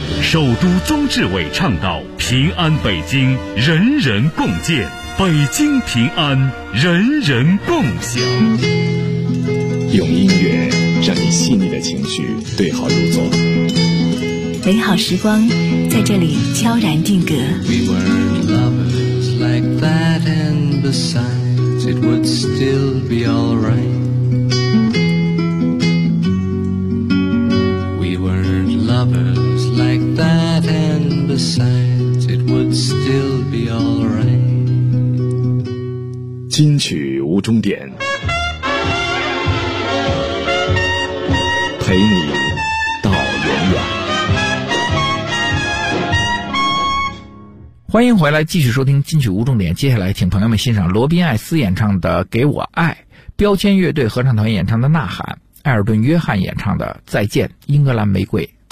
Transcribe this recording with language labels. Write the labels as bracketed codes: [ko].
[zh] 首都宗志伟倡导平安北京人人共建，北京平安人人共享。用音乐让你细腻的情绪对号入座，美好时光在这里悄然定格。 [en] We were lovers like that, and besides it would still be alright. We were lovers like that, and besides it would still be alright. [zh] 金曲无终点，陪你到永远。欢迎回来，继续收听金曲无终点。接下来请朋友们欣赏罗宾·艾斯演唱的《给我爱》，标签乐队合唱团演唱的《呐喊》，艾尔顿·约翰演唱的《再见英格兰玫瑰》。